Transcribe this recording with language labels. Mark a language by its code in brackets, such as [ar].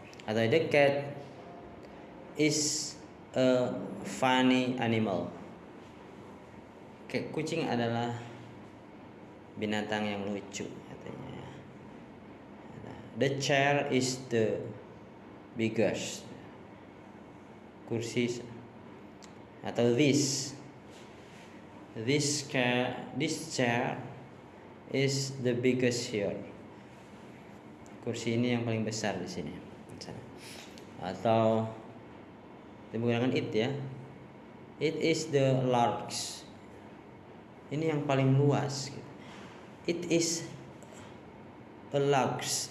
[id] Atau [en] the cat is a funny animal. [id] Kucing adalah binatang yang lucu katanya. [en] The chair is the biggest. [id] Kursi atau [en] this chair is the biggest here. [id] Kursi ini yang paling besar di sini. Atau menggunakan it ya. [en] It is the largest. [id] Ini yang paling luas. [en] It is a large.